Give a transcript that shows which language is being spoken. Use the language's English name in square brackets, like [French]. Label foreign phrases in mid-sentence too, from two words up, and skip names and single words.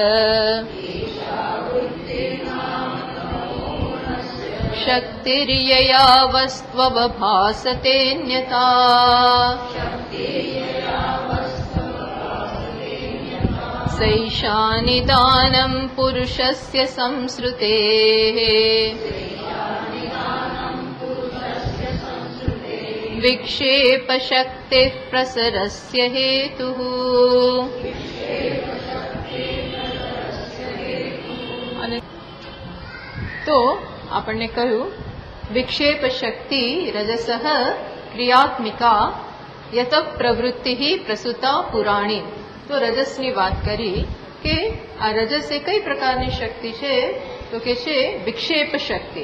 [Sanskrit] शक्तिर्यया वस्त्वभासतेऽन्यथा सैषा निदानं पुरुषस्य संसृतेः विक्षेपशक्तिः प्रसरस्य हेतुः [Gujarati] તો આપણને કહ્યું [Sanskrit] विक्षेप शक्ति रजसः क्रियात्मिका यत प्रवृत्ति प्रसूता पुराणी. [Gujarati] તો રજસની વાત કરી કે આ રજસ એ કઈ પ્રકારની શક્તિ છે તો કે છે વિક્ષેપ શક્તિ.